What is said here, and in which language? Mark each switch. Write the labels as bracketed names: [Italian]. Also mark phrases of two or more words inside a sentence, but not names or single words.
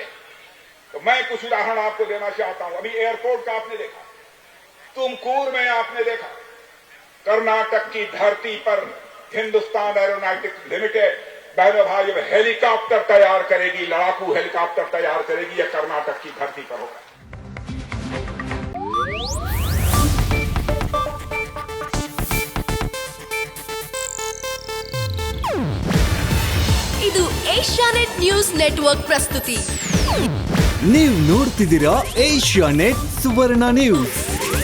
[Hindi] तो मैं कुछ उदाहरण आपको देना चाहता हूं। अभी एयरपोर्ट का आपने देखा, तुमकुर में आपने देखा, कर्नाटक की धरती पर हिंदुस्तान एरोनॉटिक्स लिमिटेड बहनों भाई हेलीकॉप्टर तैयार करेगी, लड़ाकू हेलीकॉप्टर तैयार करेगी। यह कर्नाटक की धरती पर होगा। [Kannada] ಇದು ಏಷ್ಯಾನೆಟ್ ನ್ಯೂಸ್ ನೆಟ್ವರ್ಕ್ ಪ್ರಸ್ತುತಿ. ನೀವು ನೋಡ್ತಿದ್ದೀರಾ ಏಷ್ಯಾನೆಟ್ ಸುವರ್ಣ ನ್ಯೂಸ್.